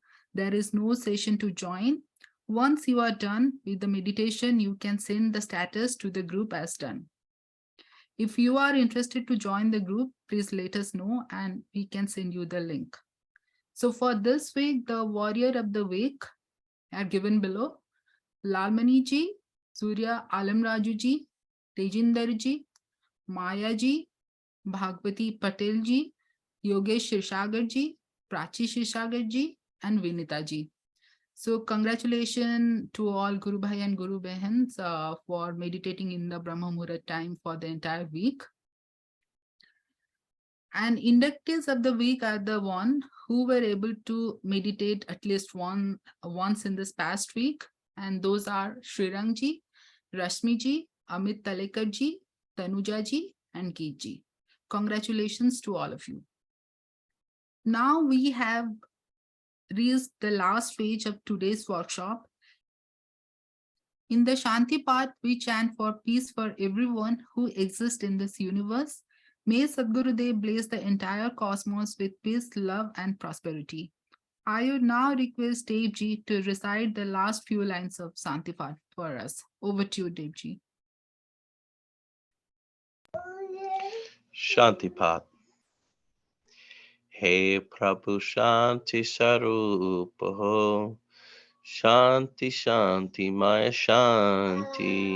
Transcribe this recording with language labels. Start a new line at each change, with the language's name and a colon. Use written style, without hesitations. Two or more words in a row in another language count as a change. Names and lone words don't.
English: There is no session to join. Once you are done with the meditation, you can send the status to the group as done. If you are interested to join the group, please let us know and we can send you the link. So for this week, the Warrior of the Week are given below. Lalmani ji, Surya Alamraju ji, Tejinder ji, Maya ji, Bhagwati Patel ji, Yogesh Shirsagar ji, Prachi Shirsagar ji, and Vinita ji. So congratulations to all
Hindi: गुरु भाई
English: and
Hindi: गुरु बहन्स
English: for meditating in the
Hindi: ब्रह्म मुहूर्त
English: time for the entire week. And inductees of the week are the one who were able to meditate at least once in this past week. And those are Srirang ji, Rashmi ji, Amit Talekar ji, Tanuja ji, and Geet ji. Congratulations to all of you. Now we have reached the last phase of today's workshop. In the
Hindi: शांति पाठ,
English: we chant for peace for everyone who exists in this universe. May Sadgurudev bless the entire cosmos with peace, love, and prosperity. I would now request Devji to recite the last few lines of
Hindi: शांति पाठ
English: for us. Over to you, Devji. Shanti Path.
Hindi: हे प्रभु शांति सरूपा हो. शांति शांति माया शांति.